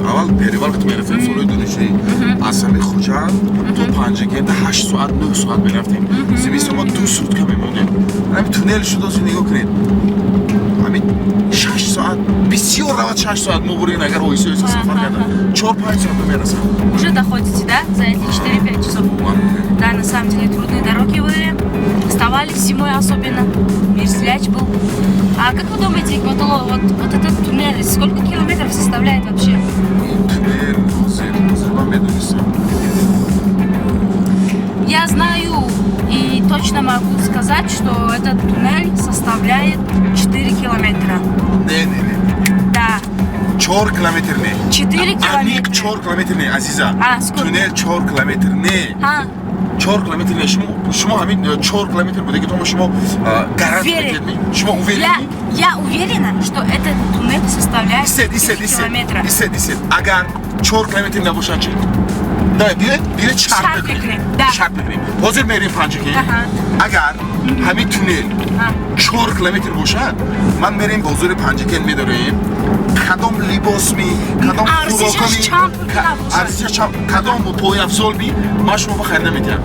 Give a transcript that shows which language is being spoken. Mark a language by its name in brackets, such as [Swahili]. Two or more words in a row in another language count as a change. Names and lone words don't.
[Tajik] Аввал перевал вақти мерафтем солҳои донишҷӯӣ аз ҳамин Хуҷанд то Панҷагенда 8 соат 9 соат мерафтем. Зимистон мо 2 сутка мемондем. Ҳамин туннел шуд озин нигоҳ кунед. Ҳамин 6 соат бисёр равад 6 соат мо бурем агар оҳиста сафар кардам 4-5 соат мерасам. [Russian] Уже доходите, да? За эти 4-5 часов? Да, на самом деле трудные дороги вы оставались зимой особенно. Мерзляч был. А как вы думаете, вот этот туннель, сколько километров составляет вообще? Туннел, я знаю и точно могу сказать, что этот туннель составляет 4 километра. Не. Да. [Tajik] 4 километр не. [Russian] 4 километра. [Tajik] Аник 4 километр не, азиза. [Russian] Сколько? [Tajik] Туннел 4 километр не. 4 километр не. Шумо ҳамин 4 километр буде ки то шумо гарант медед. [Russian] Шумо уверены? Я уверена, что этот туннель составляет 4 километра. [Tajik] Дисет. Агар 4 километр набошад чи? Да, билет шарт бикунем. Шарт бикунем. Ҳозир мерем Панҷакен. Агар ҳамин туннел 4 километр бошад, ман мерем бозори Панҷакен медорем. Кадом либос ми, кадом хӯроками, арзишаш чамп, кадом пойафзол ми, ман шумо ба харида метиҳам.